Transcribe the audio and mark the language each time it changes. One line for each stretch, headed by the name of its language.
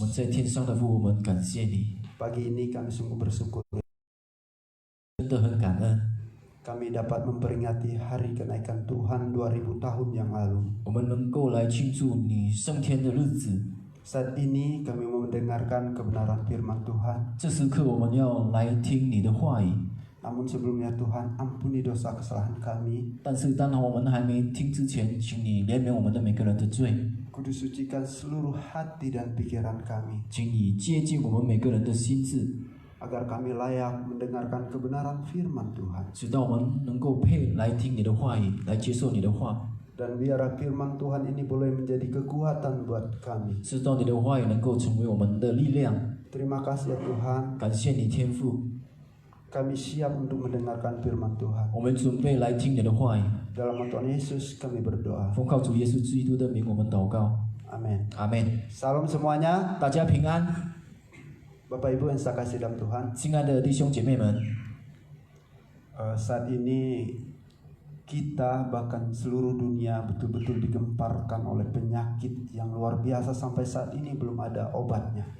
Chinese: 们在天上的父，我们感谢你，
Indonesian: Pagi ini kami sungguh bersyukur
Chinese: 真的很感恩，
Indonesian: kami dapat memperingati hari kenaikan Tuhan 2000 tahun yang lalu.
Chinese: 我们能够来庆祝你升天的日子。
Indonesian: Saat ini kami mau mendengarkan kebenaran firman Tuhan.
Chinese: 这时刻我们要来听你的话语，
Indonesian: Namun sebelumnya Tuhan ampuni dosa kesalahan kami.
Chinese: 但是当然我们还没听之前，请你怜悯我们的每个人的罪，
Indonesian: Kudus sucikan seluruh hati dan pikiran kami.
Chinese: 请你接近我们每个人的心智，
Indonesian: Agar kami layak mendengarkan kebenaran firman Tuhan.
Chinese: 直到我们能够配来听你的话语，来接受你的话，
Indonesian: Dan biarlah firman Tuhan ini boleh menjadi kekuatan buat kami.
Chinese: 直到你的话语能够成为我们的力量。
Indonesian: Terima kasih ya Tuhan.
Chinese: 感谢你天父，
Indonesian: Kami siap untuk mendengarkan firman Tuhan.
Chinese: 我们准备来听你的话语。
Indonesian: Dalam nama Tuhan Yesus kami berdoa.
Chinese: 奉靠主耶稣基督的名，我们祷告，
Indonesian: Amin.
Chinese: 阿门。
Indonesian: Salam semuanya.
Chinese: 大家平安，
Indonesian: Bapak Ibu yang saya kasih dalam Tuhan.
Chinese: 亲爱的弟兄姐妹们，
Indonesian: Saat ini kita bahkan seluruh dunia betul-betul digemparkan oleh penyakit yang luar biasa sampai saat ini belum ada obatnya.